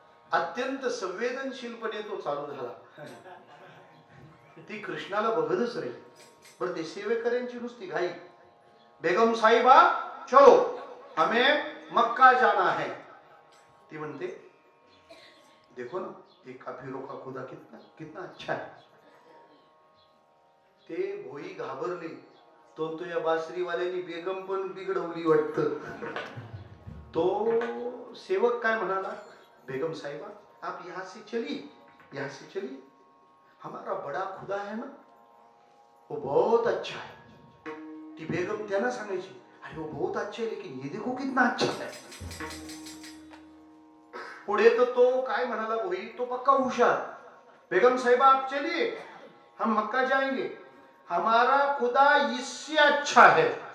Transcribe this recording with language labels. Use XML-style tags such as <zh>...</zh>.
<mr>अत्यंत संवेदनशीलपणे तो चालू झाला. ती कृष्णाला बघतच राहील. बरं ते सेवेकऱ्यांची नुसती घाई.</mr> <hi>बेगम साहिबा चलो हमें मक्का जाना है.</hi> <mr>ती म्हणते</mr> <hi>देखो ना ये काफिरों का खुदा कितना कितना अच्छा है.</hi> <mr>ते भोई घाबरले. तो या बासरीवाल्यानी बेगम पण बिघडवली वाटतं. तो सेवक काय म्हणाला,</mr> <hi>बेगम साहिबा आप यहाँ से चलिए, हमारा बड़ा खुदा है ना वो बहुत अच्छा है.</hi> <mr>ती बेगम त्यांना सांगायची,</mr> <hi>अरे वो बहुत अच्छा है लेकिन ये देखो कितना अच्छा है.</hi> <mr>पुढे तो काय म्हणाला भोई, तो पक्का हुशार.</mr> <hi>बेगम साहिबा आप चलिए हम मक्का जाएंगे, हमारा खुदा इससे अच्छा है.</hi>